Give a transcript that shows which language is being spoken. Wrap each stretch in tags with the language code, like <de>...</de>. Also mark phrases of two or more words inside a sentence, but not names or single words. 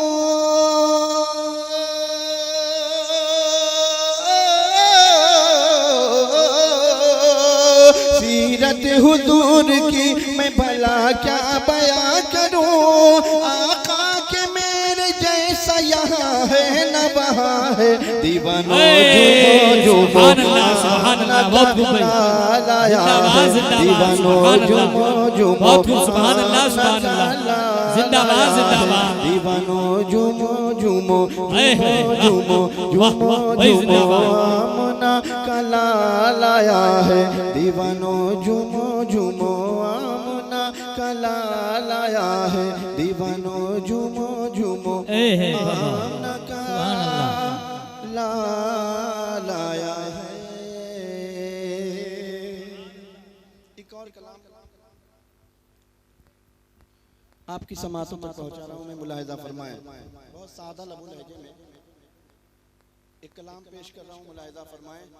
<ur>سیرت حضور کی میں بھلا کیا بیاں کروں. آقا کے میرے جیسا یہاں ہے نہ وہاں ہے. دیوانو جھومو جھومو دیوانو جھومو جھومو</ur> <ar>سبحان الله سبحان الله,</ar> <ur>زندہ باد زندہ باد. دیوانو جھومو جھومو جھومو جھومو جھومو آمنہ کلا لایا ہے. دیوانو جھومو جھومو آمنہ کلا لایا ہے. دیوانو جھومو جھومو آمنہ کلا لایا ہے. ایک اور کلام آپ کی سماعتوں تک پہنچا رہا ہوں میں، ملاحظہ فرمائیں. بہت سادہ لب و لہجے میں ایک کلام پیش کر رہا ہوں، ملاحظہ فرمائیں.</ur>